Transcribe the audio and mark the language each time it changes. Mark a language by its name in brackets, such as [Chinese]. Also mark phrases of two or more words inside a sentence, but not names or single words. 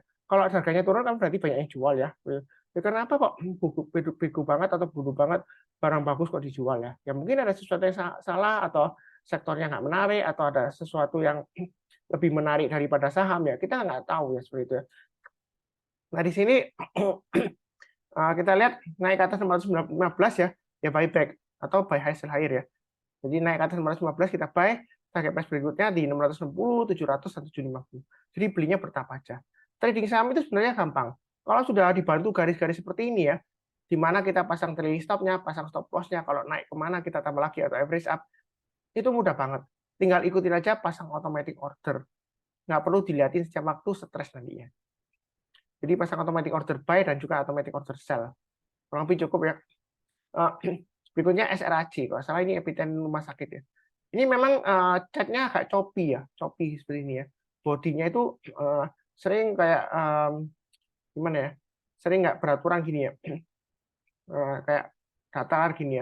[Indonesian] Kalau harganya turun kan berarti banyak yang jual ya. Kenapa kok bego banget atau bodoh banget barang bagus kok dijual ya? Ya mungkin ada sesuatu yang salah, atau sektornya nggak menarik, atau ada sesuatu yang lebih menarik daripada saham ya. Kita nggak tahu ya, seperti itu ya. Nah di sini kita lihat naik ke atas 615 ya, ya buyback atau [English] buy high sell higher [Indonesian] ya. Jadi naik ke atas 615 kita buy, [English] target price [Indonesian] berikutnya di 660, 700, 750. Jadi belinya bertahap aja. Trading saham itu sebenarnya gampang. Kalau sudah dibantu garis-garis seperti ini ya, di mana kita pasang [English] trailing stop-nya, [Indonesian] pasang [English] stop loss-nya, [Indonesian] kalau naik kemana kita tambah lagi atau [English] average up, [Indonesian] itu mudah banget. Tinggal ikutin aja, pasang [English] automatic order. [Indonesian] Nggak perlu dilihatin setiap waktu, stres nantinya. Jadi pasang [English] automatic order buy [Indonesian] dan juga [English] automatic order sell. [Indonesian] Kurang lebih cukup ya. Berikutnya SRAJ, kalau salah ini emiten rumah sakit ya. Ini memang catnya agak choppy ya, choppy seperti ini ya. Bodinya itu sering kayak gimana ya? Sering nggak beraturan gini ya. Kayak datar gini ya.